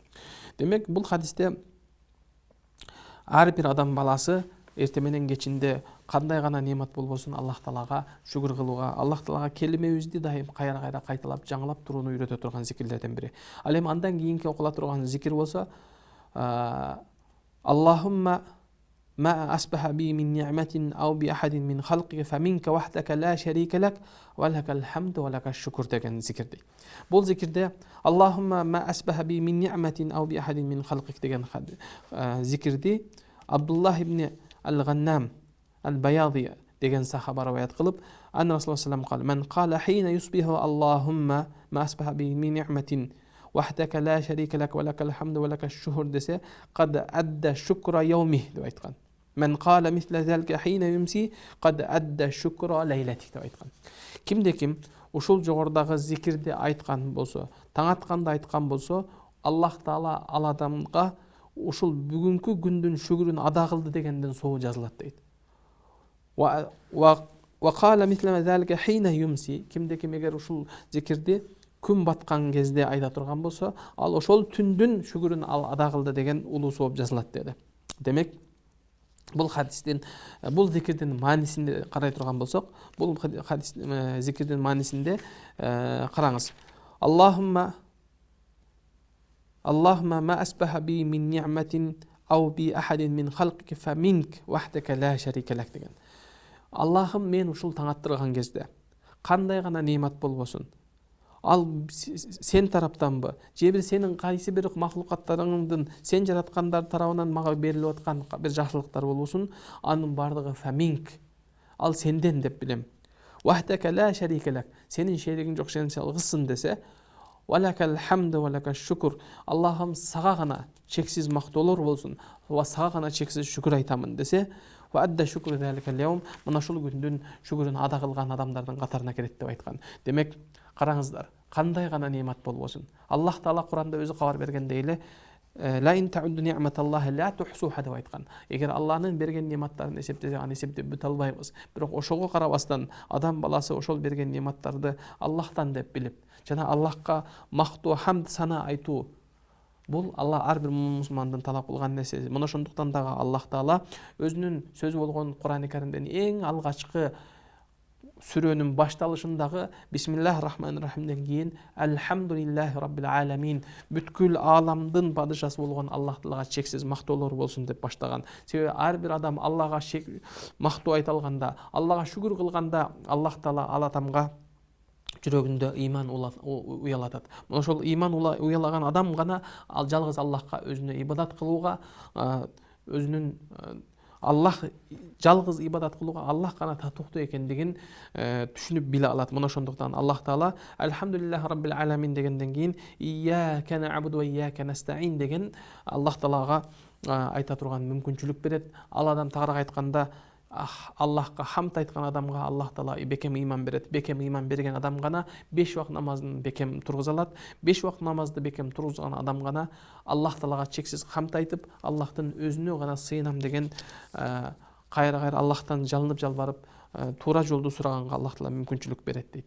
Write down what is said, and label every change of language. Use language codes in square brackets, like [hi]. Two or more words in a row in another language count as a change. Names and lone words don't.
[ky] Демек, бул хадисте ар бир адам баласы эртең менен кечинде кандай гана немат болбосун Аллах Таалага шүгүр кылууга, Аллах Таалага келимебизди дайым кайра-кайра кайталап, жаңылап турууну үйрөтө турган зикирлерден бири. Ал эми андан кийинки окула турган зикир болсо, [ar] اللهم ما أصبح بي من نعمة أو بأحد من خلقك فمنك وحدك لا شريك لك ولك الحمد ولك الشكر [ky] деген зикирди. Бул зикирде [ar] اللهم ما أصبح بي من نعمة أو بأحد من خلقك [ky] деген зикирди Абдуллах ибн ал-Ганнам ал-Баяди деген сахаба риваят кылып, [ar] عن رسول الله صلى الله عليه وسلم قال حين يصبح اللهم ما أصبح بي من نعمة وحدك لا شريك لك ولك الحمد ولك الشكر десе, قد أدى شكر يومه [ky] деп айткан. [ar] Мен قال مثل ذلك حين يمسي قد أدى شكر ليلته [ky] деп айткан. Кимде ким ушул жогордагы зикирди айткан болсо, таң атканда айткан болсо, Аллах Таала ал адамга ушул бүгүнкү күндүн шүгүрүн ада кылды дегенден соо жазылат дейт. [ar] وقال مثل ذلك حين يمسي, [ky] кимде ким эгер ушул зикирди күн баткан кезде айта турган болсо, ал ошол түндүн шүгүрүн ал ада кылды деген улуу сооп жазылат деди. Демек, бул хадистин, бул зикирдин маанисинде карай турган болсок, бул хадис зикирдин маанисинде караңыз. [ar] اللهم ما أصبح بي من نعمة أو بأحد من خلقك فمنك وحدك لا شريك لك деген. [ky] Аллахым, мен ушул таң аттырган кезде кандай гана немат болбосун, ал сен тараптанбы, же бир сенин кайсы бир махлукаттарыңдын, сен жараткандар тарабынан мага берилип аткан бир жакшылыктар болбосун, анын бардыгы фаминк, ал сенден деп билем. [ar] وحدك لا شريك لك, [ky] сенин шеригиң жок, сен жалгызсың десе, [ar] ولك الحمد ولك الشكر, [ky] Аллахым сага гана чексиз мактоолор болсун, ва сага гана чексиз шүкүр айтамын десе, [ar] وأدى شكر ذلك اليوم, [ky] мына ушул күндүн шүгүрүн ада кылган адамдардын катарына кирет деп айткан. Демек, караңыздар, кандай гана немат болбосун, Аллах Таала Куранда өзү кабар бергендей эле, [ar] لا إن تعدوا نعمة الله لا تحصوها [ky] деп айткан. Эгер Аллахнын берген нематтарын эсептесек, аны эсептеп бүтө албайбыз. Бирок ошого карабастан адам баласы ошол берген нематтарды Аллахтан деп билип, жана Аллахка мактоо, хамд, сана айтуу, бул Аллах ар бир мусулмандын талап кылган нерсеси. Мына ошондуктан дагы Аллах Таала өзүнүн сөзү болгон Кур'ан-ы Каримден эң алгачкы сүрөнүн башталышындагы бисмиллахир-рахманир-рахимден кийин [ar] الحمد لله رب العالمين, [ky] бүткүл ааламдын падышасы болгон Аллах Таалага чексиз мактоолор болсун деп баштаган. Себеби ар бир адам Аллага мактоо айта алганда, Аллага шүгүр кылганда, Аллах Таала ал адамга жүрөгүндө ыйман уялатат. Мына ошол ыйман уялаган адам гана ал жалгыз Аллахка өзүнө ибадат кылууга, өзүнүн Аллах жалгыз ибадат кылууга Аллах гана татыктуу экендигин түшүнүп биле алат. Мына ошондуктан Аллах Таала [ar] الحمد لله رب العالمين [ky] дегенден кийин [ar] إياك نعبد وإياك نستعين [ky] деген Аллах Таалага айта турган мүмкүнчүлүк берет. Ал адам тагыраак айтканда Аллахка хамд айткан адамга Аллах Таала бекем ыйман берет. Бекем ыйман берген адам гана 5 убакыт намазын бекем тургуза алат. 5 убакыт намазды бекем тургузган адам гана Аллах Таалага чексиз хамд айтып, Аллахтын өзүнө гана сыйынам деген кайра Аллахтан жалынып жалбарып туура жолду сураганга Аллах Таала мүмкүнчүлүк берет дейт.